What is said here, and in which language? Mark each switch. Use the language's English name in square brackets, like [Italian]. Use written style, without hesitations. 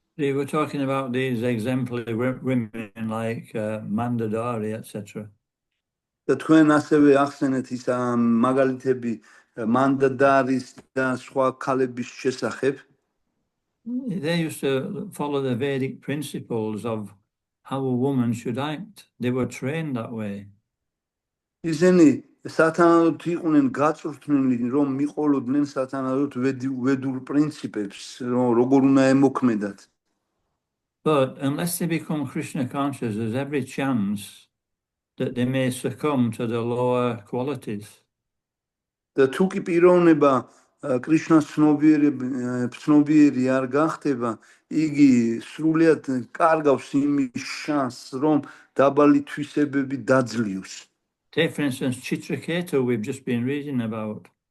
[English] We were talking about these exemplary women like Mandadari, etc. [Georgian] და თქვენ ასევე ახსენეთ ის მაგალითები მანდადარის და სხვა ქალების შესახებ. [English] They used to follow the Vedic principles of how a woman should act. They were trained that way. [Georgian] ისინი სათანადოდ იყვნენ გაწვრთნილი, რომ მიყოლოდნენ სათანადოდ ვედურ პრინციპებს, რომ როგორ უნდა ემოქმედათ. [English] But unless they become Krishna conscious, there's every chance that they may succumb to the lower qualities. [Georgian] და თუ კი პიროვნება კრიშნას ცნობიერი არ გახდება, იგი სრულიად კარგავს იმის შანსს, რომ დაბალი თვისებები დაძლიოს. [English] Take, for instance, Chitraketu, we've just been reading about.